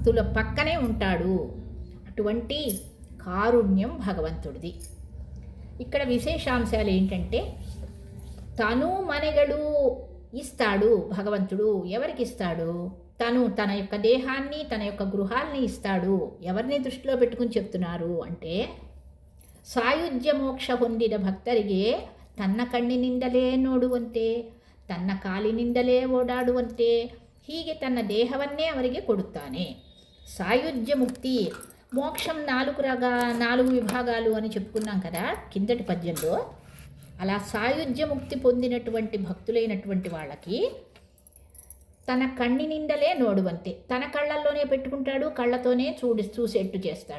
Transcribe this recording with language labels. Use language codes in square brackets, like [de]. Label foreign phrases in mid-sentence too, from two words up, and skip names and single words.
[te] భక్తుల పక్కనే ఉంటాడు. అటువంటి కారుణ్యం భగవంతుడిది. ఇక్కడ విశేషాంశాలు ఏంటంటే, తను మనగడు ఇస్తాడు భగవంతుడు. ఎవరికి ఇస్తాడు? తన యొక్క దేహాన్ని, తన యొక్క గృహాల్ని ఇస్తాడు. ఎవరిని దృష్టిలో పెట్టుకుని చెప్తున్నారు అంటే, [kn] ಸಾಯುಜ್ಯ ಮೋಕ್ಷ ಹೊಂದಿದ ಭಕ್ತರಿಗೆ ತನ್ನ ಕಣ್ಣಿನಿಂದಲೇ ನೋಡುವಂತೆ, ತನ್ನ ಕಾಲಿನಿಂದಲೇ ಓಡಾಡುವಂತೆ, ಹೀಗೆ ತನ್ನ ದೇಹವನ್ನೇ ಅವರಿಗೆ ಕೊಡುತ್ತಾನೆ. [te] సాయుజ్య ముక్తి, మోక్షం 4 విభాగాలు అని చెప్పుకున్నాం కదా కిందటి పద్యంలో. అలా సాయుజ్య ముక్తి పొందినటువంటి భక్తులైనటువంటి వాళ్ళకి [kn] ತನ ಕಣ್ಣಿನಿಂದಲೇ ನೋಡುವಂತೆ, [te] తన కళ్ళల్లోనే పెట్టుకుంటాడు, కళ్ళతోనే చూసేట్టు చేస్తాడు.